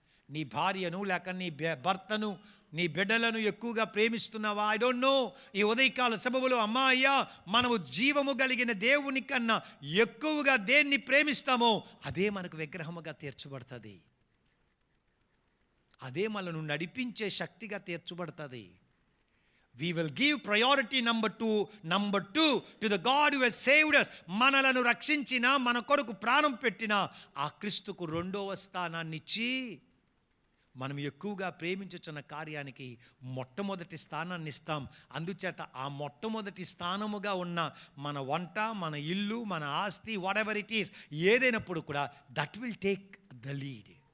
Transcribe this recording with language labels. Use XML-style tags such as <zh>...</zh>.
<te>నీ భార్యను లేక నీ భర్తను, నీ బిడ్డలను ఎక్కువగా ప్రేమిస్తున్నావా?</te> <en>I don't know.</en> <te>ఈ ఉదయకాల సభలో అమ్మా అయ్యా, మనము జీవము కలిగిన దేవుని కన్నా ఎక్కువగా దేన్ని ప్రేమిస్తామో అదే మనకు విగ్రహముగా తీర్చబడుతుంది, అదే మనను నడిపించే శక్తిగా తీర్చబడుతుంది.</te> <en>We will give priority number two to the God who has saved us.</en> <te>మనలను రక్షించిన, మన కొరకు ప్రాణం పెట్టిన ఆ క్రీస్తుకు 2వ స్థానాన్ని ఇచ్చి మనం ఎక్కువగా ప్రేమించుచున్న కార్యానికి మొట్టమొదటి స్థానాన్ని ఇస్తాం. అందుచేత ఆ మొట్టమొదటి స్థానముగా ఉన్న మన వంట, మన ఇల్లు, మన ఆస్తి,</te> <en>whatever it is,</en> <te>ఏదైనప్పుడు కూడా</te> <en>That will take the lead.</en>